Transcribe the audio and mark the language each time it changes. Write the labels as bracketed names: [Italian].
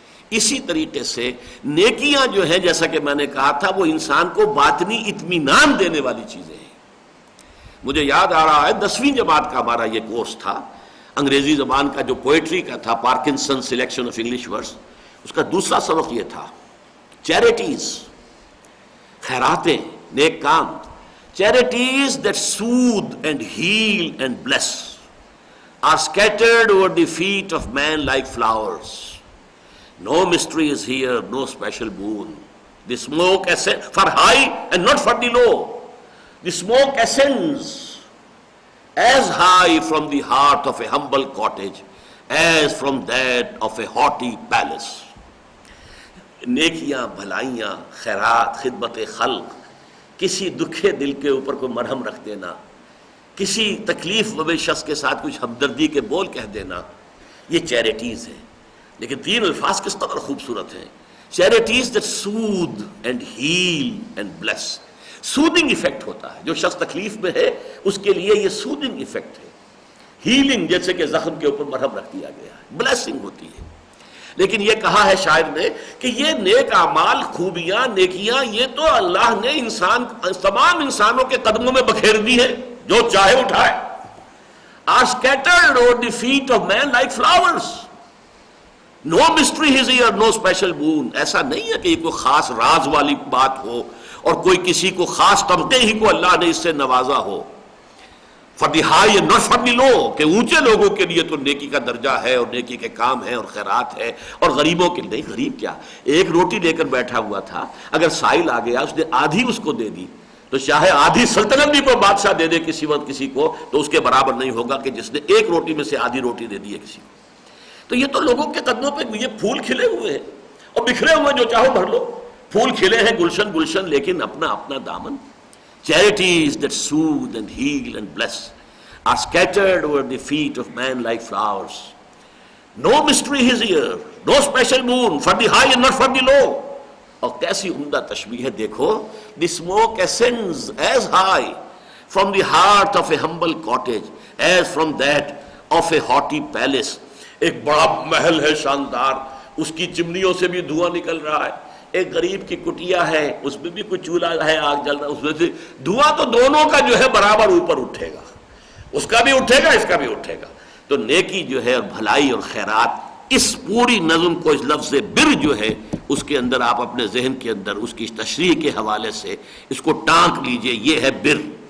[Urdu] اسی طریقے سے نیکیاں جو ہیں جیسا کہ میں نے کہا تھا وہ انسان کو باطنی اطمینان دینے والی چیزیں ہیں. مجھے یاد آ رہا ہے 10ویں جماعت کا ہمارا یہ کورس تھا، انگریزی زبان کا جو پوئٹری کا تھا، Parkinson selection of English words, اس کا دوسرا سبق یہ تھا charities, خیراتیں، neck com. [English] Charities that soothe and heal and bless are scattered over the feet of man like flowers. No mystery is here, no special boon. The smoke for high and not for the low. The smoke ascends as high from the heart of a humble cottage as from that of a haughty palace. [Urdu] نیکیاں، بھلائیاں، خیرات، خدمت خلق، کسی دکھے دل کے اوپر کوئی مرہم رکھ دینا، کسی تکلیف والے شخص کے ساتھ کچھ ہمدردی کے بول کہہ دینا، یہ چیریٹیز ہیں. لیکن تین الفاظ کس قدر خوبصورت ہیں. [English] Charities that soothe and heal and bless. [Urdu] Soothing effect ہوتا ہے، جو شخص تکلیف میں ہے اس کے لیے یہ سودنگ ایفیکٹ ہے. ہیلنگ جیسے کہ زخم کے اوپر مرہم رکھ دیا گیا ہے، بلیسنگ ہوتی ہے. لیکن یہ کہا ہے شاعر نے کہ یہ نیک اعمال، خوبیاں، نیکیاں یہ تو اللہ نے تمام انسانوں کے قدموں میں بکھیر دی ہے، جو چاہے اٹھائے. [English] are scattered over the feet of man like flowers. No mystery is here, no special boon. [Urdu] ایسا نہیں ہے کہ یہ کوئی خاص راز والی بات ہو اور کوئی کسی کو خاص طبقے ہی کو اللہ نے اس سے نوازا ہو. [English] For the high and not for the low, [Urdu] کہ اونچے لوگوں کے لیے تو نیکی کا درجہ ہے اور نیکی کے کام ہیں اور خیرات ہے، اور غریبوں کے لیے نہیں. غریب کیا، ایک روٹی لے کر بیٹھا ہوا تھا، اگر سائل آ گیا اس نے آدھی اس کو دے دی تو چاہے آدھی سلطنت بھی کوئی بادشاہ دے دے کسی وقت کسی کو تو اس کے برابر نہیں ہوگا کہ جس نے ایک روٹی میں سے آدھی روٹی دے دی ہے کسی کو. تو یہ تو لوگوں کے قدموں پہ یہ پھول کھلے ہوئے ہیں اور بکھرے ہوئے جو چاہو بھر لو. پھول کھلے ہیں گلشن گلشن لیکن اپنا اپنا دامن. [English] Charities that soothe and heal and bless are scattered over the feet of man like flowers. No mystery is here, no special moon for the high and not for the low. [Urdu] اور کیسی عمدہ تشبیہ ہے دیکھو. [English] The smoke ascends as high from the heart of a humble cottage as from that of a haughty palace. [Urdu] ایک بڑا محل ہے شاندار, اس کی چمنیوں سے بھی دھواں نکل رہا ہے. ایک غریب کی کٹیا ہے, اس میں بھی کوئی چولہا ہے, آگ جل رہا ہے, اس میں سے دھواں تو دونوں کا جو ہے برابر اوپر اٹھے گا, اس کا بھی اٹھے گا اس کا بھی اٹھے گا. تو نیکی جو ہے اور بھلائی اور خیرات, اس پوری نظم کو اس لفظ بر جو ہے اس کے اندر آپ اپنے ذہن کے اندر اس کی تشریح کے حوالے سے اس کو ٹانک لیجئے. یہ ہے بر.